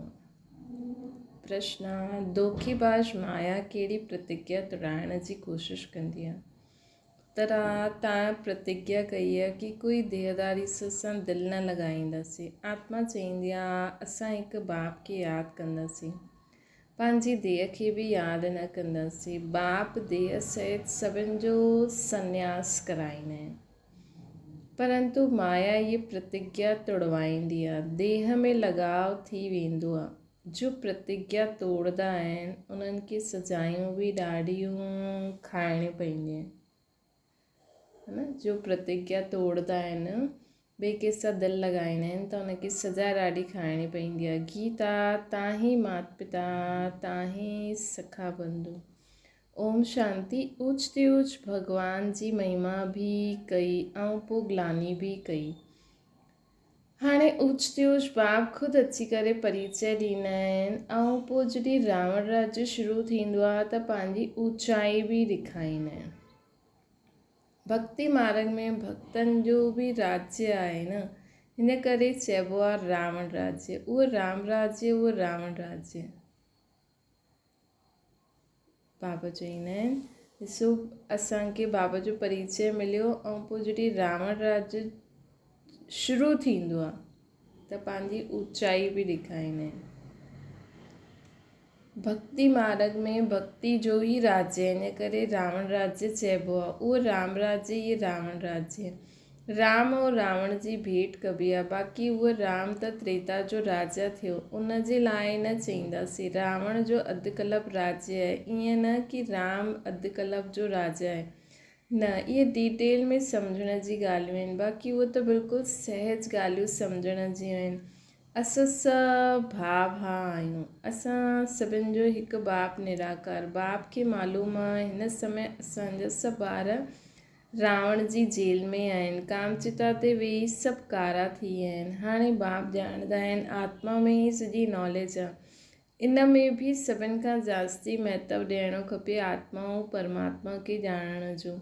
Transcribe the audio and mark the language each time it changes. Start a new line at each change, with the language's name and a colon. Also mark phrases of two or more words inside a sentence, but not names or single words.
Sindhi: प्रश्न: धोखेबाज़ माया कहिड़ी प्रतिज्ञा तोड़ाइण जी कोशिशि कंदी आहे? तव्हां प्रतिज्ञा कई आहे कि कोई देहदारी सां दिलि न लॻाईंदासीं। आत्मा चवंदी आहे असां हिकु बाप खे यादि कंदासीं, पंहिंजी देह खे बि यादि न कंदासीं। बाप देह सहित सभिनि जो संन्यास कराईंदा आहिनि, परंतु माया ये प्रतिज्ञा तोड़वाईंदी आहे। देह में लगाव थी वेंदो आहे। जो प्रतिज्ञा तोड़दा आहिनि उन्हनि खे सजायूं बि ॾाढियूं खाइणियूं पवंदियूं आहिनि,
Hindi: है न।
Sindhi: जो प्रतिज्ञा तोड़दा आहिनि, ॿिए कंहिंसां दिलि लॻाईंदा आहिनि त उनखे सज़ा ॾाढी खाइणी पवंदी आहे। गीता तव्हां ही माता पिता, तव्हां ही सखा बंधु। ओम शांति। ऊच ते ऊच भगवान जी महिमा बि कई ऐं पोइ ग्लानी बि कई। हाणे ऊच ते ऊच बाप ख़ुदि अची करे परिचय ॾींदा आहिनि ऐं पोइ जॾहिं रावण राज्य शुरू थींदो आहे त पंहिंजी ऊचाई बि ॾेखारींदा आहिनि। भक्ति मार्ग में भक्तनि जो बि राज्य आहे न, हिन करे चइबो आहे रावण राज्य। उहो राम राज्य, उहो रावण राज्य। बाबा चवंदा आहिनि ॾिसो असांखे बाबा जो परिचय मिलियो ऐं पोइ जॾहिं रावण राज्य शुरू थींदो आहे त पंहिंजी ऊचाई बि ॾेखारींदा आहिनि। भक्ति मार्ग में भक्ति जो ही राज्य, इन करे रावण राज्य चइबो आहे। उहो राम राज्य, ये रावण राज्य। राम और रावण जी भेंट कबी आहे। बाक़ी उहो राम त त्रेता जो राजा थियो, उन जे लाइ न चईंदासीं रावण जो अधु कल्प राज्य आहे। ईअं न कि राम अधु कल्प जो राजा आहे, न, इहे डिटेल में सम्झण जी ॻाल्हियूं आहिनि। बाक़ी उहो त बिल्कुलु सहज ॻाल्हियूं सम्झण जी आहिनि। असां सभु भाउ आहियूं। असां सभिनि जो हिकु बाप निराकार। बाप खे मालूम आहे हिन समय असांजा सभु ॿार रावण जी जेल में आहिनि, कामचिता ते वेही सभु कारा थी विया आहिनि। हाणे बाप ॼाणंदा आहिनि आत्मा में ई सॼी नॉलेज आहे। इन में बि सभिनि खां जास्ती महत्व ॾियणो खपे आत्मा ऐं परमात्मा खे ॼाणण जो।